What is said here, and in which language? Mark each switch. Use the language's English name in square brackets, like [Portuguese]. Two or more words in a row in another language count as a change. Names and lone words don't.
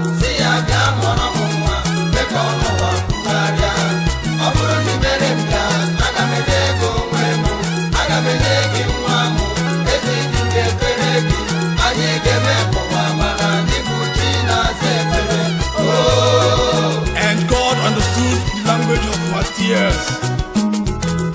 [Igbo] Sị ya, "Bịa mụọrọ m nwa, mee ka ọnụ ụwa kwugharịa." Ọ bụrụ na i mere m ya, aga m enye gị onwe m. Aga m enye gị nwa m. Ezi dị m ekpere gị. Anyị ga-eme ka ụwa mara na ị bụ chi na-aza ekpere. [English] Oh. And God understood Language of our tears.